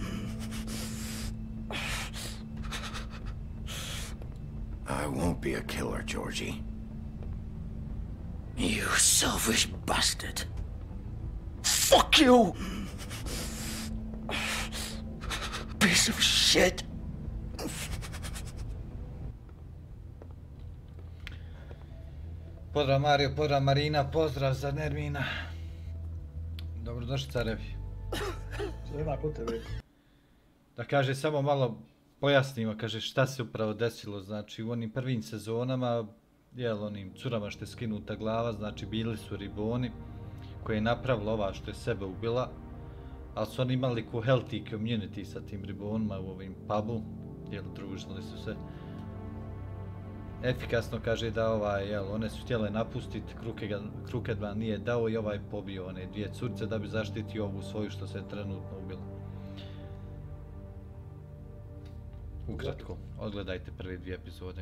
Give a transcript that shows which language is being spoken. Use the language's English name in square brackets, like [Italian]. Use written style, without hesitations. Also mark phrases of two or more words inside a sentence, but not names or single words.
[English] I won't be a killer, Georgie. You selfish bastard. Fuck you! Piece of shit. [Serbian] Pozdrav Mario, pozdrav Marina, pozdrav za Nermina. Dobrodošli carevi. Nema potrebe. Da kaže, samo malo pojasnimo, kaže šta se upravo desilo, znači u onim prvim sezonama, jel, onim curama što je skinuta glava, znači bili su riboni koje je napravila ova što je sebe ubila, ali su oni imali ko [English] healthy community [Serbian] sa tim ribonima u ovim pubu, jel, družili su se. Efikasno kaže da jel, one su htjele napustiti, Crooked nije dao i pobio one dvije curce da bi zaštitio ovu svoju što se trenutno ubila. Ukratko, odgledajte prve dvije epizode.